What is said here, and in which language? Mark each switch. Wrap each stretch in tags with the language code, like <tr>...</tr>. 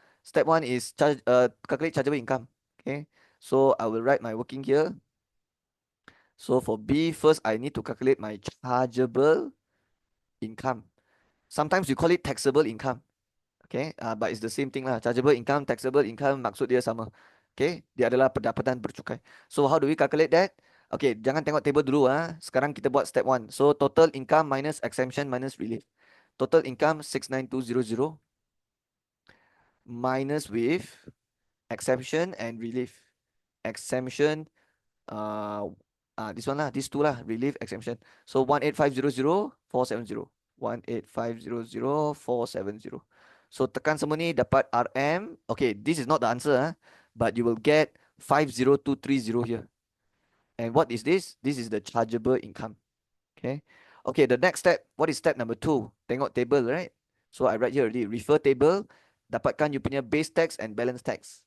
<en>Step 1 is calculate chargeable income. Okay. So I will write my working here. So for B, first I need to calculate my chargeable income. Sometimes you call it taxable income. Okay, but it's the same thing lah. Chargeable income, taxable income,</en> <ms>maksud dia sama. Okay, dia adalah pendapatan bercukai.</ms> <en>So how do we calculate that?</en> <ms>Okay, jangan tengok table dulu. Sekarang kita buat step 1.</ms> <en>So total income minus exemption minus relief. Total income 69200 minus with exemption and relief. Exemption, this one lah, these two lah, relief, exemption. So 18500 470. 18500 470.</en> <ms>So tekan semua ni dapat RM.</ms> <en>Okay, this is not the answer, but you will get 50230 here. And what is this? This is the chargeable income. Okay. Okay, the next step, what is step number 2?</en> <ms>Tengok</ms> <en>table, right? So I write here already, refer table,</en> <ms>dapatkan you punya</ms> <en>base tax and balance tax.</en>